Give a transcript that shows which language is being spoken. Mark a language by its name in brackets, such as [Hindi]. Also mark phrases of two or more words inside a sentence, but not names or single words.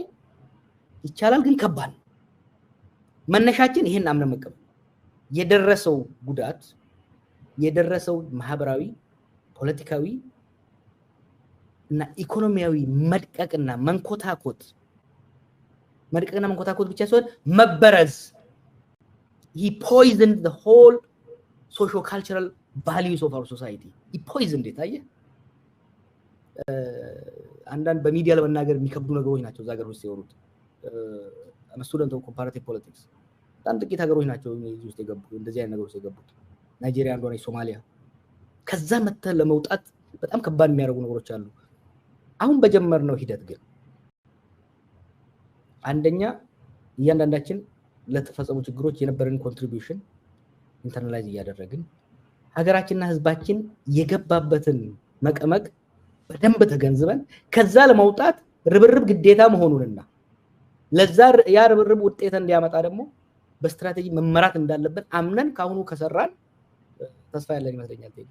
[Amharic] ይቻላል ግን ከባድ መነሻችን ይሄን አምነን መቀበል የደረሰው ጉዳት የደረሰው ማህበራዊ ፖለቲካዊ እና ኢኮኖሚያዊ መድቀቅና መንኮታኮት ብቻ ሳይሆን መበረዝ [English] he poisoned the whole socio-cultural values of our society. he poisoned it [Amharic] አየ አንዳንድ በሚዲያ ለመናገር የሚከብዱ ነገሮች ናቸው እዛ ሀገር ውስጥ የወሩት [English] student of comparative politics [Amharic] በጣም ጥቂት ሀገሮች ናቸው እዚህ ውስጥ የገቡ እንደዚህ አይነት ነገሮች የገቡት ናይጄሪያ አንዷ ነች ሶማሊያ ከዛ መተህ ለመውጣት በጣም ከባድ የሚያደርጉ ነገሮች አሉ አሁን በጀመርነው ሂደት ግን አንደኛ እያንዳንዳችን ለተፈጸሙ ችግሮች የነበረን [English] contribution internalize [Amharic] እያደረግን ሀገራችንና ህዝባችን የገባበትን መቀመቅ በደንብ ተገንዝበን ከዛ ለመውጣት ርብርብ ግዴታ መሆኑንና ለዛ ያ ርብርብ ውጤት እንዲያመጣ ደግሞ በስትራቴጂ መመራት እንዳለበት አምነን ካሁኑ ከሰራን ተስፋ ያለን ይመስለኛል።